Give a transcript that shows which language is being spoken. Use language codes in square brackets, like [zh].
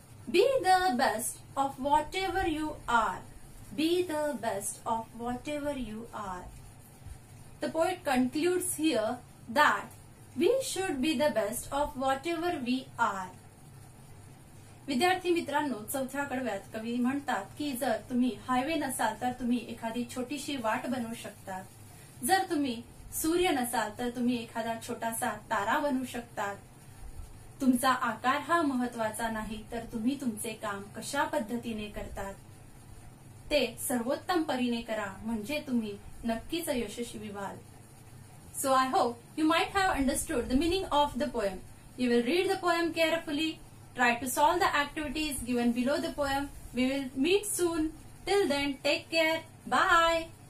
[en] Be the best of whatever you are. Be the best of whatever you are. The poet concludes here that we should be the best of whatever we are. [mr] विद्यार्थी मित्रांनो, चौथ्या कडव्यात कवी म्हणतात की जर तुम्ही highway नसाल तर तुम्ही एखादी छोटीशी वाट बनवू शकतात. जर तुम्ही सूर्य नसाल तर तुम्ही एखादा छोटासा तारा बनवू शकतात. तुमचा आकार हा महत्वाचा नाही, तर तुम्ही तुमचे काम कशा पद्धतीने करतात ते सर्वोत्तम परीने करा, म्हणजे तुम्ही नक्कीच यशस्वी व्हाल. [en] So I hope you might have understood the meaning of the poem. You will read the poem carefully. Try to solve the activities given below the poem. We will meet soon. Till then, take care. Bye.